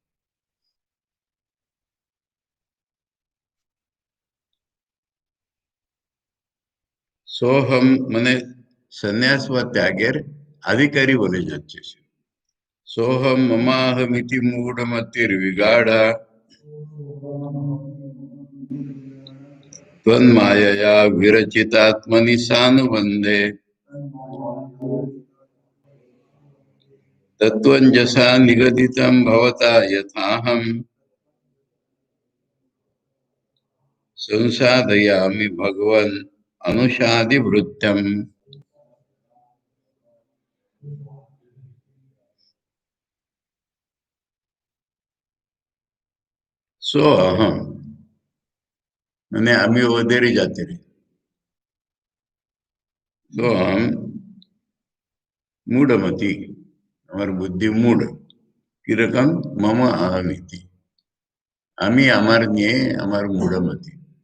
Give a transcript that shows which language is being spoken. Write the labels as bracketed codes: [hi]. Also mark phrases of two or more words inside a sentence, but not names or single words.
[bn] সোহম মানে সন্ন্যাস বা ত্যাগের আধিকারী বলে যাচ্ছে সে। [sa] সোহম মমাহমিতি মূঢ়মতির বিগাঢ় त्वन्मायया विरचितात्मनि सानुबन्धे तत्त्वञ्जसा निगदितं भवता यथाहं संसादयामि भगवन् अनुषादिवृत्तम्। सो अहम [bn] মানে আমি ওদেরই জাতির। তো আম মূঢ়মতি, আমার বুদ্ধি মূঢ়। কিরকম? [sa] মম আহমিতি, [bn] আমি আমার নিয়ে আমার মূঢ়মতি।